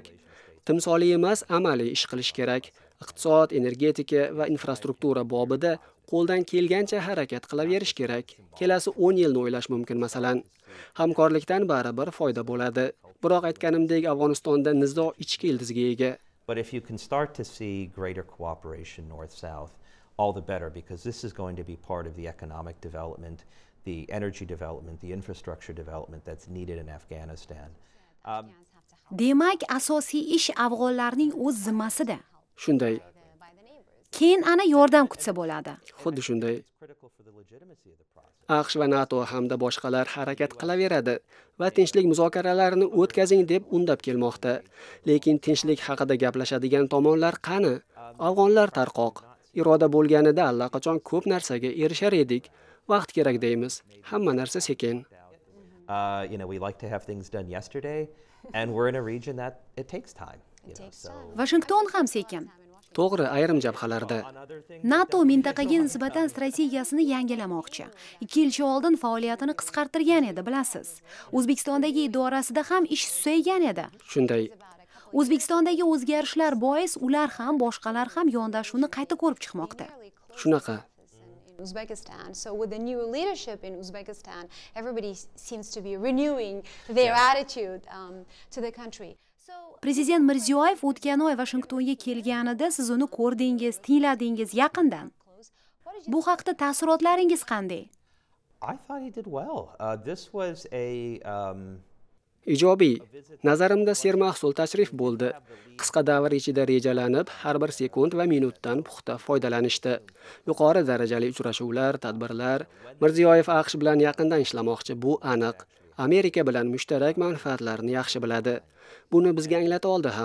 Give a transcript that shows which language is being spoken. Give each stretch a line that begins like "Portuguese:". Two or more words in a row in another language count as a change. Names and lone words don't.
Uzbek: Timsoliy emas, amaliy ish qilish kerak. Iqtisod, energetika va infrastruktura bobida qo'ldan kelgancha harakat qilaverish kerak. Kelasi 10 yilni o'ylash mumkin masalan. Hamkorlikdan baribir foyda bo'ladi. Biroq aytganimdek, Afg'onistonda nizo ichki ildizga ega.
English: But if you can start to see greater cooperation north-south, all the better, because this is going to be part of the economic development, the energy development, the infrastructure development that's needed in Afghanistan.
Uzbek: Demak, asosiy ish afg'onlarning o'z zimmasida. Shunday. Keyin ana yordam kutsa bo'ladi. Xuddi shunday. AQSh va NATO hamda boshqalar harakat qilaveradi va tinchlik muzokaralarini o'tkazing deb undab kelmoqda. Lekin tinchlik haqida gaplashadigan tomonlar qani? Afg'onlar tarqoq. Iroda bo'lganida allaqachon ko'p narsaga erishar edik. Vaqt kerak deymiz. Hamma narsa sekin.
English: You know, we like to have things done yesterday, and we're in a region that it takes time.
Uzbek: Washington ham sekin. To'g'ri, ayrim jabhalarda. NATO mintaqaga nisbatan strategiyasini yangilamoqchi. 2 yilcha oldin faoliyatini qisqartirgan edi, bilasiz. O'zbekistondagi idorasida ham ish susaygan edi. Shunday. O'zbekistondagi o'zgarishlar bois ular ham boshqalar ham yondashuvni qayta ko'rib chiqmoqda. Shunaqa. Uzbekistan.
English: So with the new leadership in Uzbekistan, everybody seems to be renewing their attitude to the country.
Uzbek: Prezident Mirziyoyev o'tgan oy Washingtonga kelganida siz uni ko'rdingiz, tingladingiz yaqindan. Bu haqda taassurotlaringiz qanday?
English: I thought he did well. This was
Uzbek: Ijobiy. Nazarimda sermahsul tashrif bo'ldi. Qisqa davr ichida rejalanib, har bir sekund va minutdan puxta foydalanishdi. Yuqori darajali uchrashuvlar, tadbirlar. Mirziyoyev AQSh bilan yaqindan ishlamoqchi, bu aniq. Amerika bilan mushtarak manfaatlarni yaxshi biladi. Buni bizga anglata oldi ham.